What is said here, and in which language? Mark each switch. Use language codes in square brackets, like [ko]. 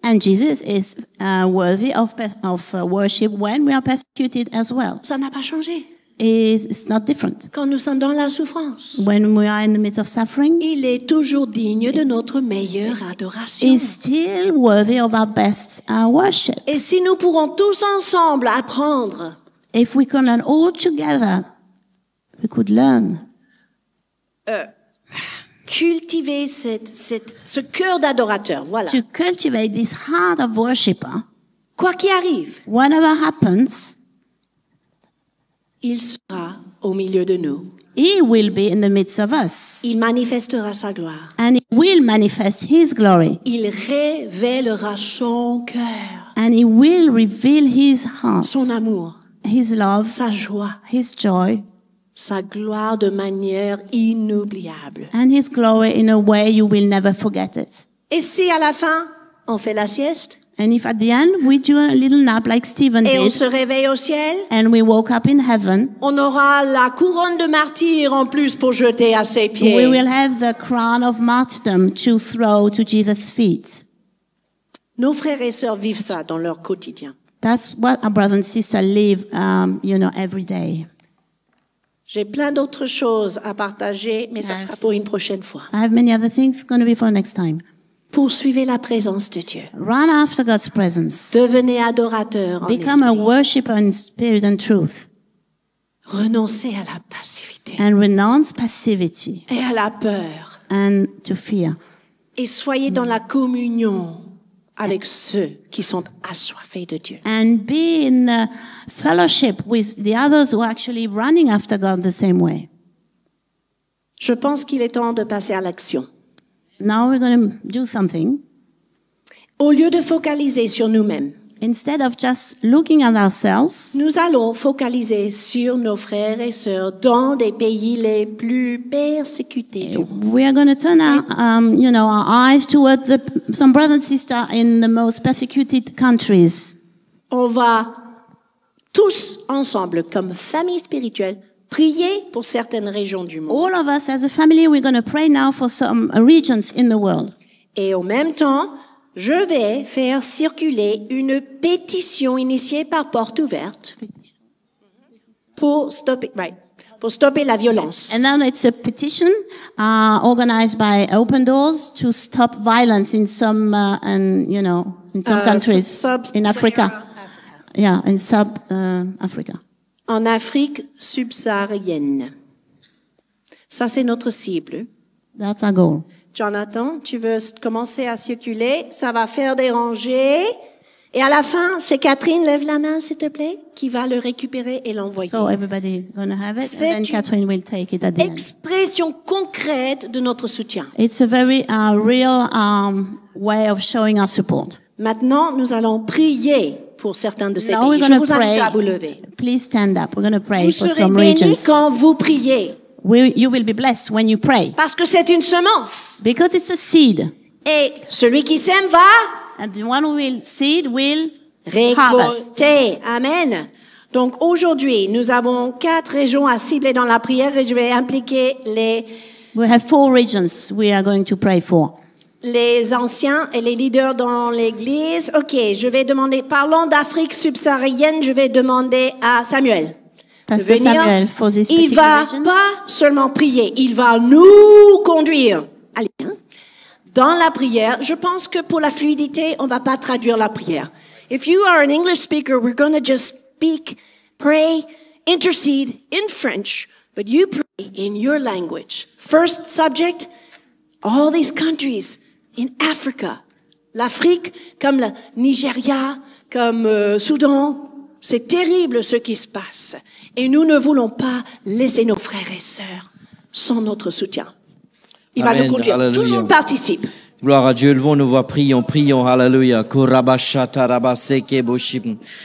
[en] And Jesus is worthy of worship when we are persecuted as well. [fr] Ça n'a pas changé. [en] It's not different. [fr] Quand nous sommes dans la souffrance, [en] When we are in the midst of suffering, [fr] il est toujours digne de notre meilleure adoration. [en] He's still worthy of our best worship. [fr] Et si nous pourrons tous ensemble apprendre [en] If we can learn all together, we could learn [fr] cultiver ce cœur d'adorateur, voilà. [en] to cultivate this heart of worshipper. [fr] Quoi qu'il arrive, [en] Whatever happens, [fr] il sera au milieu de nous. [en] He will be in the midst of us. [fr] Il manifestera sa gloire. [en] And He will manifest His glory. [fr] Il révélera son cœur, [en] And He will reveal His heart, [fr] son amour, [en] His love, [fr] sa joie, [en] His joy, [fr] sa gloire de manière inoubliable. [en] and His glory in a way you will never forget it. [fr] Et si à la fin, on fait la sieste [en] And if at the end we do a little nap like Stephen [fr] et on [en] did, [fr] se réveille au ciel, [en] and we woke up in heaven, [fr] on aura la couronne de martyr en plus pour jeter à ses pieds. [en] we will have the crown of martyrdom to throw to Jesus' feet. [fr] Nos frères et sœurs vivent ça dans leur quotidien. [en] That's what our brothers and sisters live, every day. [fr] J'ai plein d'autres choses à partager, mais ça sera pour une prochaine fois. [en] I have many other things going to be for next time. [fr] Poursuivez la présence de Dieu. [en] Run after God's presence. [fr] Devenez adorateur en [en] Become a [fr] esprit. [en] worshipper in spirit and truth. [fr] Renoncez à la passivité [en] And renounce passivity [fr] et à la peur. [en] and to fear. [fr] Et soyez dans la communion avec ceux qui sont assoiffés de Dieu. [en] And be in fellowship with the others who are actually running after God the same way. [fr] Je pense qu'il est temps de passer à l'action. [en] Now we're going to do something. [fr] Au lieu de focaliser sur nous-mêmes, [en] Instead of just looking at ourselves, [fr] nous allons focaliser sur nos frères et sœurs dans des pays les plus persécutés du monde. [en] we are going to turn our eyes towards some brother and sister in the most persecuted countries. [fr] On va tous ensemble, comme famille spirituelle, prier pour certaines régions du monde. [en] All of us as a family, we're going to pray now for some regions in the world. [fr] Et en même temps, je vais faire circuler une pétition initiée par Porte Ouverte pour stopper la violence. [en] And then it's a petition organized by Open Doors to stop violence in some, in some countries in Africa. Yeah, in Africa. [fr] En Afrique subsaharienne. Ça, c'est notre cible. [en] That's our goal. [fr] Jonathan, tu veux commencer à circuler? Ça va faire des rangées. Et à la fin, c'est Catherine, lève la main, s'il te plaît, qui va le récupérer et l'envoyer. [en] So everybody gonna have it, [fr] C'est [en] and then Catherine will take it at the end. [fr] Expression concrète de notre soutien. [en] It's a very real way of showing our support. [fr] Maintenant, nous allons prier pour certains de ces [en] Now we're [fr] pays. Je [en] going [fr] vous [en] to [fr] invite [en] pray. [fr] à vous lever. [en] Please stand up. We're going to pray [fr] Vous [en] for [fr] serez [en] some [fr] bénis [en] regions. [fr] quand vous priez. [en] You will be blessed when you pray. [fr] Parce que c'est une semence. [en] Because it's a seed. [fr] Et celui qui sème va [en] And the one who will seed will harvest. [fr] récolter. Amen. Donc aujourd'hui, nous avons 4 régions à cibler dans la prière et je vais impliquer [en] We have 4 regions we are going to pray for. [fr] les anciens et les leaders dans l'église. Ok, je vais demander, parlons d'Afrique subsaharienne, je vais demander à Samuel. de [en] Pastor [fr] venir. [en] Samuel, for this [fr] Il [en] particular [fr] va [en] region. [fr] pas seulement prier, il va nous conduire. Allez, hein. Dans la prière, je pense que pour la fluidité, on va pas traduire la prière. [en] If you are an English speaker, we're going to just speak, pray, intercede in French, but you pray in your language. First subject, all these countries in Africa. [fr] L'Afrique, comme le Nigeria, comme Soudan, c'est terrible ce qui se passe. Et nous ne voulons pas laisser nos frères et sœurs sans notre soutien. Il va Amen. nous conduire. Alléluia. Tout le monde participe. Gloire à Dieu, levons nos voix, prions, prions, alléluia. Korabashata rabaseke boshim.